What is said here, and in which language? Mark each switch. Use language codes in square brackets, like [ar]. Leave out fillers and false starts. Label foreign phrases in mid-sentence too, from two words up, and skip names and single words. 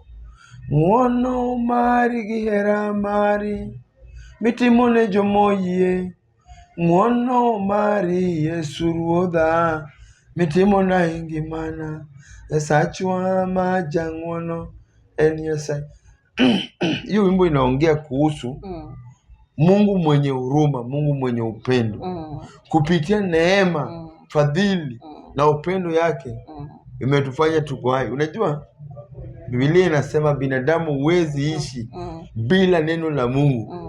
[luo] Ng'wono mari gi hera mari mitimo ne jomoyie. Ng'wono mari Yesu Ruodha mitimo na e ngimana. Nyasachwa majang'wono en Nyasaye. [sw] Hiyo wimbo inaongea kuhusu Mungu mwenye huruma, Mungu mwenye upendo. Kupitia neema, fadhili na upendo yake imetufanya tuko hai. Unajua Biblia inasema binadamu huwezi ishi bila neno la Mungu.